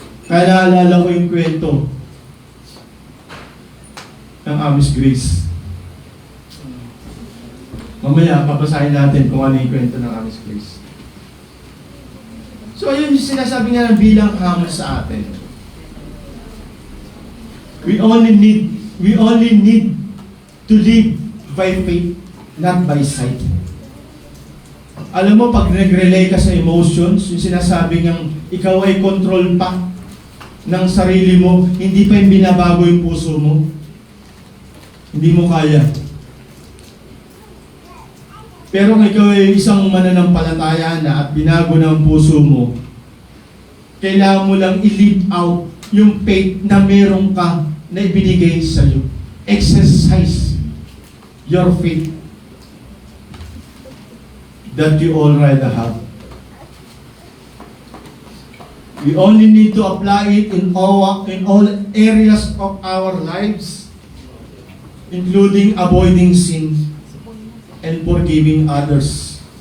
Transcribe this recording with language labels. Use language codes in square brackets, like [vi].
[tl] Kaya naalala ko yung kwento ng Amish Grace. Mamaya, papasahin natin kung ano yung kwento ng Amish Grace. So, yun yung sinasabi nga ng bilang hamon sa atin. [en] We only need to live by faith, not by sight. [tl] Alam mo, pag nag-relay ka sa emotions, yung sinasabi ngang ikaw ay control pa ng sarili mo, hindi pa yung binabago yung puso mo. Hindi mo kaya. Pero kung ikaw ay isang mananampalataya na at binago na ang puso mo, kailangan mo lang i-live out yung faith na meron ka na ibinigay sa iyo. [en] Exercise your faith that you already have. We only need to apply it in all areas of our lives, including avoiding sin and forgiving others.